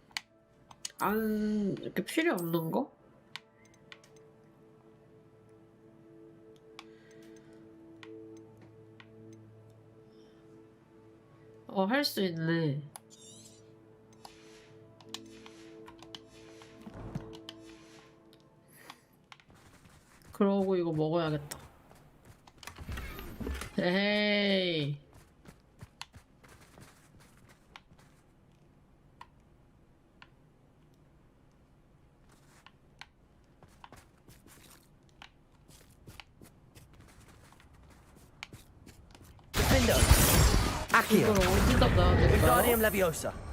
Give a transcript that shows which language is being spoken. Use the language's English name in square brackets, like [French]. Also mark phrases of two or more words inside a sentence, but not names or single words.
[Korean] 안 이렇게 필요 없는 거? 할 수 있네. 그러고 이거 먹어야겠다. 에이. [Latin] Defendo. Accio. [Korean] 이걸 어디다 놔야 될까요? [Latin] Wingardium Leviosa.